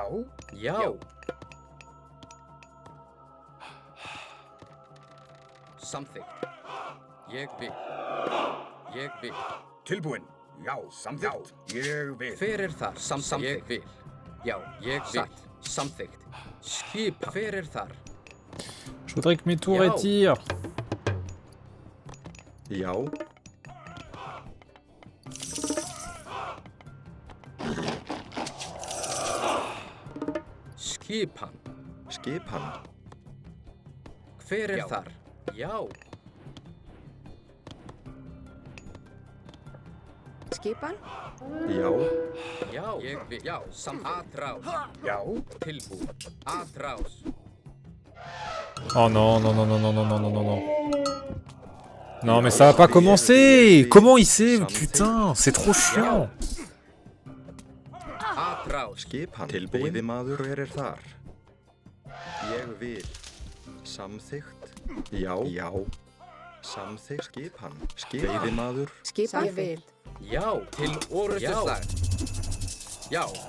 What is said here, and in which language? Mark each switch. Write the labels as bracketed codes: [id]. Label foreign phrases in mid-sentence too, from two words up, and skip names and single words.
[is] Já. Samþykkt. Ég vil. Ég vil. Tilbúin. Já. Samþykkt. Ég vil. Hver þar? Samþykkt. Ég vil. Já, ég vil. Satt. Samþykkt. Skipan. Hver þar? [fr] Je voudrais que mes tours Yo. tirent. [is] Já. Skipan. Skipan. Hver þar? Já. Skipan. Já. Já. Ég vil. Já. Atrás. Já. Tilbúin. Atrás. [fr] Oh non, non, non, non, non, non, non, non, non, non. Non, mais ça va pas commencer. Comment il sait? Putain, c'est trop chiant. [is] Atrás. Skipan. Tilbúin. Veiðimaður. Hver þar? Ég vil. Samþykkt. Já. Já. Samþykkt. Skipan. Veiðimaður. Skipan. Ég vil. Já. Til orrustuslag. Já.